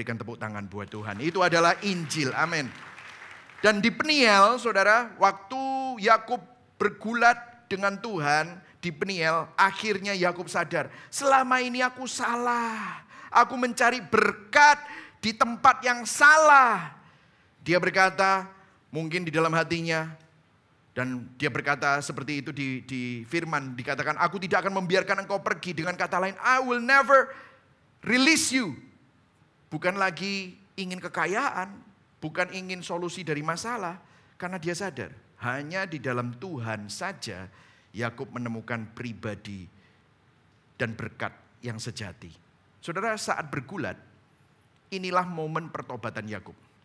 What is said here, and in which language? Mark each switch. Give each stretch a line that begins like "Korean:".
Indonesian: Berikan tepuk tangan buat Tuhan. Itu adalah Injil. Amin. Dan di Peniel, saudara, waktu Yakub bergulat dengan Tuhan di Peniel, akhirnya Yakub sadar, selama ini aku salah. Aku mencari berkat di tempat yang salah. Dia berkata, mungkin di dalam hatinya, dan dia berkata seperti itu di firman, dikatakan, aku tidak akan membiarkan engkau pergi. Dengan kata lain,
English: I will never release you.
Indonesian: Bukan lagi ingin kekayaan, bukan ingin solusi dari masalah. Karena dia sadar, hanya di dalam Tuhan saja Yakub menemukan pribadi dan berkat yang sejati. Saudara, saat bergulat, inilah momen pertobatan Yakub.